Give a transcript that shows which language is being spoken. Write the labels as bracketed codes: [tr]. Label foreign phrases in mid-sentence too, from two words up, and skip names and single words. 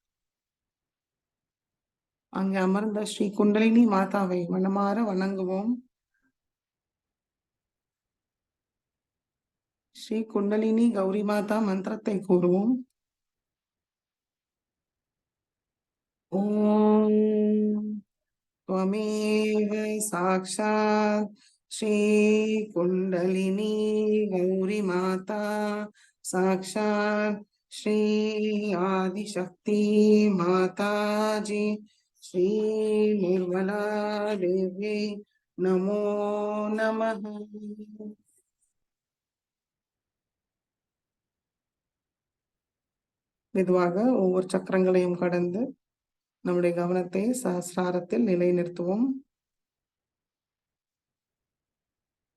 [ta] அங்கே அமர்ந்த ஸ்ரீ குண்டலினி மாதாவை மனமாற வணங்குவோம். ஸ்ரீ குண்டலினி கௌரி மாதா மந்திரத்தை கூறுவோம். [sa] ஓம் त्वमेव साक्षात् श्री कुंडलिनी गौरी माता साक्षात् श्री आदिशक्ति माताजी श्री निर्मला देवी नमो नमः. [ta] மெதுவாக ஒவ்வொரு சக்கரங்களையும் கடந்து நம்முடைய கவனத்தை சஹஸ்ராரத்தில் நிலைநிறுத்துவோம்.